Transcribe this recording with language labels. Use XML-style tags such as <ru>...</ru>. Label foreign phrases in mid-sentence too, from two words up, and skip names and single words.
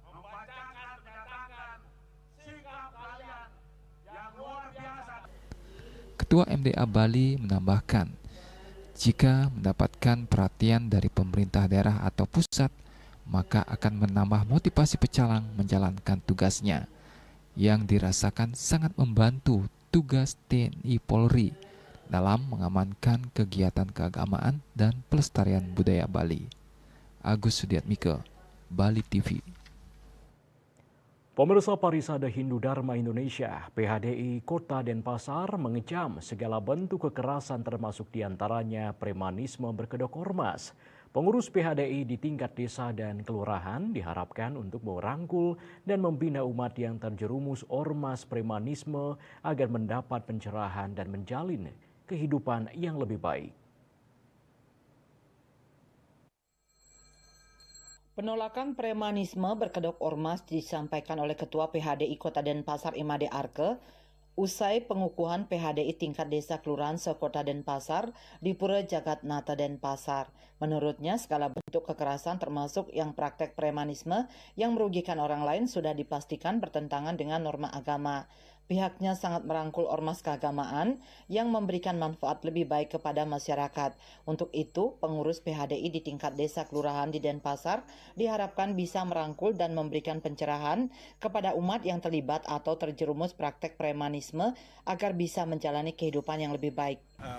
<id>Ketua MDA Bali menambahkan, jika mendapatkan perhatian dari pemerintah daerah atau pusat, maka akan menambah motivasi pecalang menjalankan tugasnya, yang dirasakan sangat membantu tugas TNI Polri dalam mengamankan kegiatan keagamaan dan pelestarian budaya Bali. Agus Sudiatmike, Bali TV. Pemirsa, Parisada Hindu Dharma Indonesia (PHDI) Kota Denpasar mengecam segala bentuk kekerasan termasuk diantaranya premanisme berkedok ormas. Pengurus PHDI di tingkat desa dan kelurahan diharapkan untuk merangkul dan membina umat yang terjerumus ormas premanisme agar mendapat pencerahan dan menjalin kehidupan yang lebih baik. Penolakan premanisme berkedok ormas disampaikan oleh Ketua PHDI Kota Denpasar Imade Arke usai pengukuhan PHDI tingkat desa kelurahan sekota Denpasar di Pura Jagatnata Denpasar. Menurutnya, segala bentuk kekerasan termasuk yang praktek premanisme yang merugikan orang lain sudah dipastikan bertentangan dengan norma agama. Pihaknya sangat merangkul ormas keagamaan yang memberikan manfaat lebih baik kepada masyarakat. Untuk itu, pengurus PHDI di tingkat desa kelurahan di Denpasar diharapkan bisa merangkul dan memberikan pencerahan kepada umat yang terlibat atau terjerumus praktek premanisme agar bisa menjalani kehidupan yang lebih baik.</id>